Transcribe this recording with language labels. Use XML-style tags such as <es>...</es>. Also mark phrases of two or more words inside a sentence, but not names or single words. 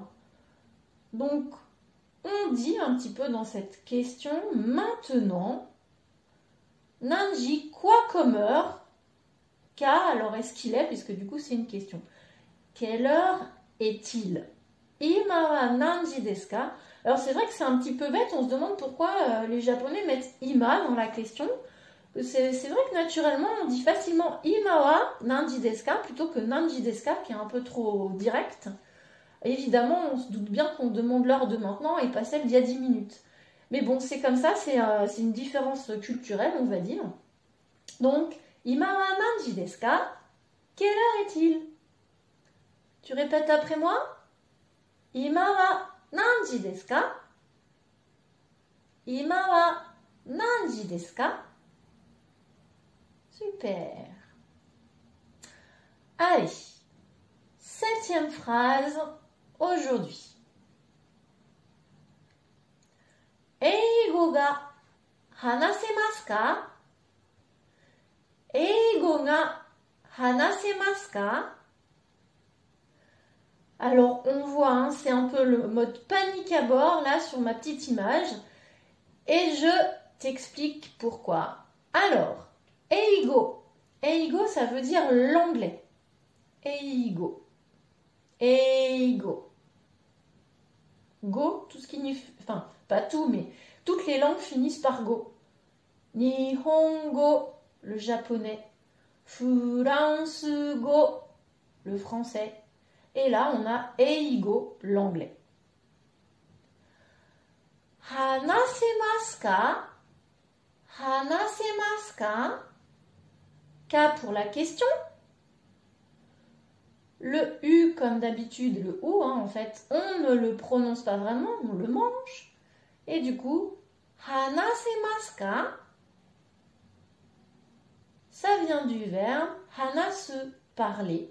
<fr>Donc, on dit un petit peu dans cette question, maintenant, nanji, quoi comme heure, ka, alors est-ce qu'il est, puisque du coup c'est une question. Quelle heure est-il?</fr> <ja>今は何時ですか?</ja> <fr>Alors c'est vrai que c'est un petit peu bête, on se demande pourquoi les Japonais mettent ima dans la question. C'est vrai que naturellement on dit facilement</fr> <ja>今は何時ですか</ja> <fr>plutôt que</fr> <ja>何時ですか</ja> <fr>qui est un peu trop direct. Évidemment on se doute bien qu'on demande l'heure de maintenant et pas celle d'il y a 10 minutes. Mais bon c'est comme ça, c'est une différence culturelle on va dire.</fr> <ja>Donc 今は何時ですか?</ja> <fr>Quelle heure est-il? Tu répètes après moi?</fr> <ja>今は何時ですか? 今は何時ですか?</ja> <fr>Super. Allez, 7e phrase aujourd'hui.</fr> <ja>英語が話せますか? 英語が話せますか?</ja> <fr>Alors, on voit, hein, c'est un peu le mode panique à bord, là, sur ma petite image. Et je t'explique pourquoi. Alors, eigo. Eigo, ça veut dire l'anglais.</fr> <ja>英語。英語.</ja> <fr>Go, tout ce qui... Enfin, pas tout, mais toutes les langues finissent par go. Nihongo, le japonais. Furansugo, le français. Et là, on a eigo, l'anglais.</fr> <ja>話せますか? 話せますか?</ja> <fr>Ka pour la question. Le U, comme d'habitude, le OU, hein, en fait, on ne le prononce pas vraiment, on le mange. Et du coup,</fr> <ja>話せますか?</ja> <fr>Ça vient du verbe hanasu, parler.</fr>